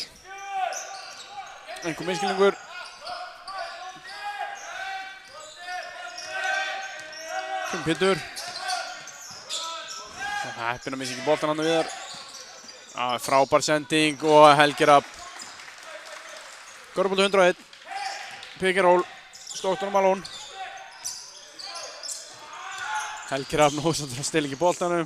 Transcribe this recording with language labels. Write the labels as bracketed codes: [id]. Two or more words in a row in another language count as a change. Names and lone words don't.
[is] Einhver misskilningur. Pétur. Heppinn að missa ekki boltan hann Viðar. Frábær sending og Helgi Rafn. Körfubolti 101. [en] Pick and roll. [is] Stockton og Malone. Helgi Rafn ósáttur að stela ekki boltanum.